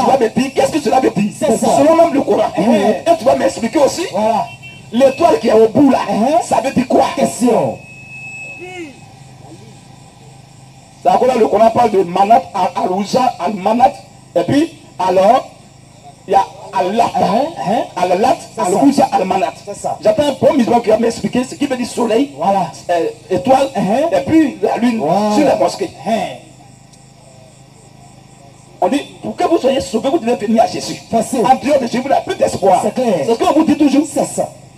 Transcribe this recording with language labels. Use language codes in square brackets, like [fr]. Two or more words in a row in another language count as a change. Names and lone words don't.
[fr] Tu vas me dire qu'est-ce que cela veut dire. C'est ça. Selon même le Coran. Et tu vas m'expliquer aussi Voilà. l'étoile qui est au bout là. Ça veut dire quoi? Question. C'est à cause là le Coran parle de Manat, Al-Rouza, Al-Manat. Et puis alors il y a Al-Lat, Al-Lat, Al-Rouza, Al-Manat. C'est ça. J'attends un bon musulman qui va m'expliquer ce qui veut dire soleil, Voilà. étoile, et puis la lune sur la mosquée. On dit, pour que vous soyez sauvés, vous devez venir à Jésus. Facile. En dehors de Jésus, vous n'avez plus d'espoir. C'est clair. C'est ce qu'on vous dit toujours. C'est ça.